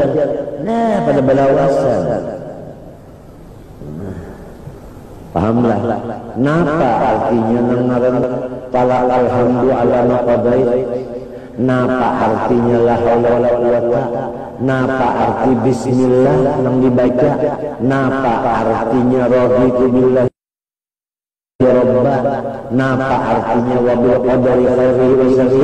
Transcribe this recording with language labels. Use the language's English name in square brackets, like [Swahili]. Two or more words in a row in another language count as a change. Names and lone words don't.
[Banjar] Nah pada balawasan. Pahamlah. Napa artinya ngaran pala [Arabic] الحمد لله على قضائي. Napa artinya لا حول ولا قوة. [Banjar] Napa arti bismillah nang dibaca. [Arabic] Napa artinya رضيت بالله يا ربا. Napa artinya وبالقدر خيره وشره.